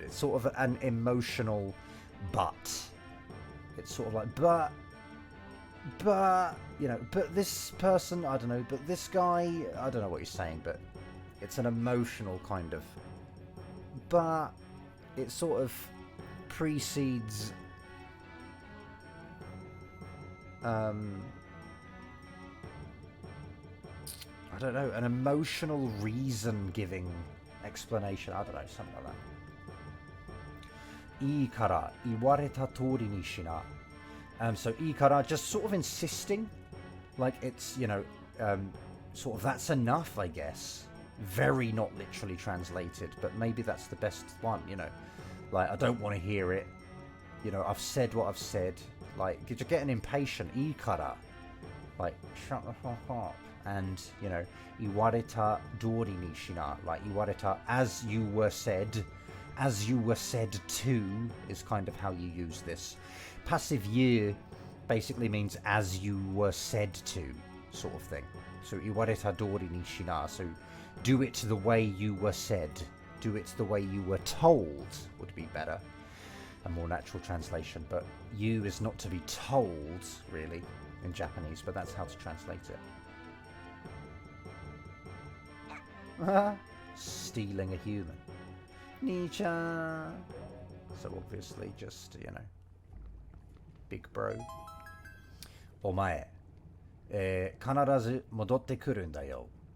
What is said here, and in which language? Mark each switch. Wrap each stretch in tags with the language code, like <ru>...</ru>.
<en>It's sort of an emotional but. It's sort of like, but, but this person, I don't know, but this guy, I don't know what he's saying, but it's an emotional kind of, but it sort of precedes, I don't know, an emotional reason-giving explanation, I don't know, something like that.</en> <ja>いいから言われた通りにしな.</ja> <en>So</en> <ja>いいから</ja> <en>just sort of insisting, like it's, sort of that's enough, I guess. Very not literally translated, but maybe that's the best one, Like, I don't want to hear it. I've said what I've said. Like, you're getting impatient.</en> <ja>いいから.</ja> <en>Like, shut the fuck up. And,</en> <ja>言われた通りにしな.</ja> <en>Like,</en> <ja>言われた</ja> <en>as you were said. As you were said to is kind of how you use this. Passive ye basically means as you were said to, sort of thing. So</en> <ja>iwareta dori ni shina.</ja> <en>So do it the way you were said. Do it the way you were told would be better. A more natural translation. But you is not to be told, really, in Japanese, but that's how to translate it. Stealing a human. Nii-chan. So obviously just, big bro.</en> <ja>お前、必ず戻ってくるんだよ.</ja>